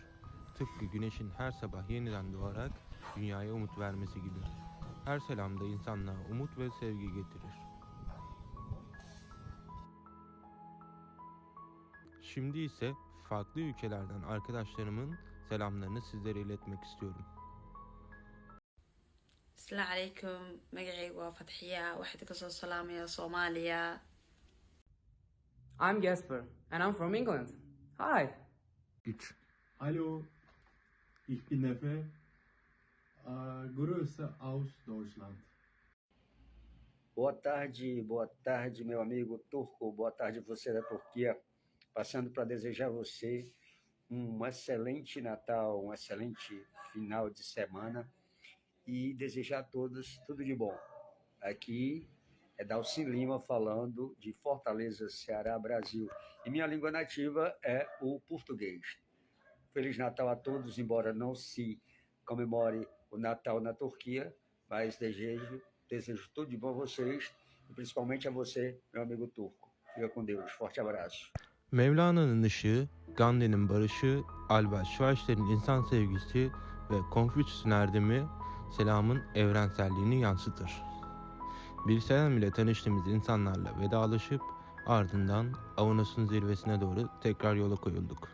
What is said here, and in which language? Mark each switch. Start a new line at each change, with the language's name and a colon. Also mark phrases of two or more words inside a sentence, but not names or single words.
Turkish: Tıpkı güneşin her sabah yeniden doğarak dünyaya umut vermesi gibi. Her selam da insanlığa umut ve sevgi getirir. Şimdi ise farklı ülkelerden arkadaşlarımın selamlarını sizlere iletmek istiyorum.
Arabic: السلام عليكم
Somali: magacaygu waa Fatxiya waxaad kasoo salaamaya Soomaaliya.
English: I'm Gasper and I'm from England. Hi.
German: Hallo, ich bin Nefe. Grüße aus Deutschland.
Portuguese: Boa tarde, meu amigo turco. Boa tarde, você da Turquia. Passando para desejar a você excelente Natal, excelente final de semana e desejar a todos tudo de bom. Aqui é Dalcin Lima falando de Fortaleza, Ceará, Brasil. E minha língua nativa é o português. Feliz Natal a todos, embora não se comemore o Natal na Turquia, mas desejo tudo de bom a vocês e principalmente a você, meu amigo turco. Fica com Deus. Forte abraço.
Turkish: Mevlana'nın ışığı, Gandhi'nin barışı, Albert Schweitzer'in insan sevgisi ve Konfüçyüs'ün erdemi selamın evrenselliğini yansıtır. Bir selam ile tanıştığımız insanlarla vedalaşıp ardından Avanos'un zirvesine doğru tekrar yola koyulduk.